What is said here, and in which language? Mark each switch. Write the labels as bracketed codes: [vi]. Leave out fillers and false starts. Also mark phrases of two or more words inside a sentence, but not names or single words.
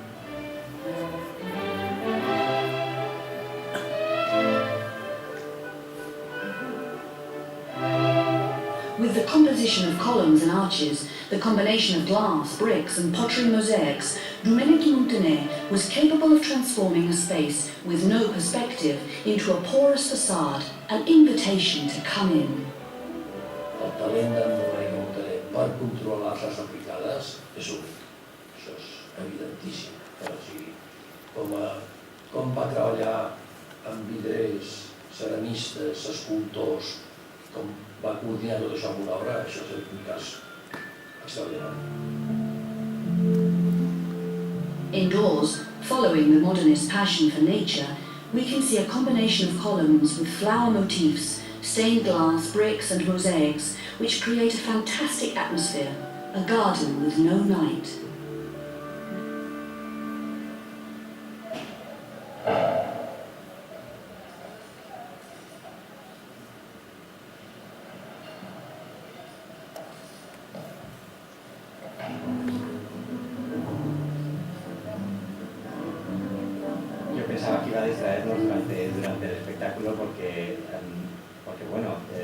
[en] With the composition of columns and arches, the combination of glass, bricks and pottery mosaics, Domènech i Muntaner was capable of transforming a space with no perspective into a porous facade, an invitation to come in. [ca] El talent d'en Domènech i Muntaner per controlar les aplicades és únic. Això és evidentíssim. O sigui, com va treballar amb vidrers, ceramistes, escultors, com va coordinar tot això amb una obra, això és un cas extraordinari. [en] Indoors, following the modernist passion for nature, we can see a combination of columns with flower motifs, stained glass, bricks and mosaics, which create a fantastic atmosphere, a garden with no night. [es] Pensaba que iba a distraernos durante el espectáculo porque bueno,